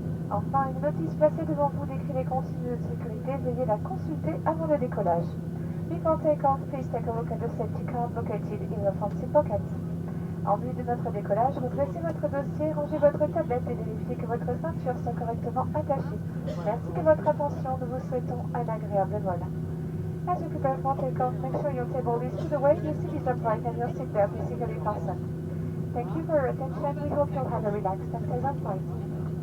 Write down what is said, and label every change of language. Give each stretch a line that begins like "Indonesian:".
French: Enfin, une notice placée devant vous décrit les consignes de sécurité. Veuillez la consulter avant le décollage.
English: Before takeoff, please take a look at the safety card located in the front seat pocket.
French: En vue de notre décollage, redressez votre dossier, rangez votre tablette et vérifiez que votre ceinture soit correctement attachée. Merci de votre attention. Nous vous souhaitons un agréable vol.
English: As you prepare for takeoff, make sure your table is to the way, your seat is upright, and your seatbelt is securely fastened. Thank you for your attention. We hope you'll have a relaxed and pleasant flight.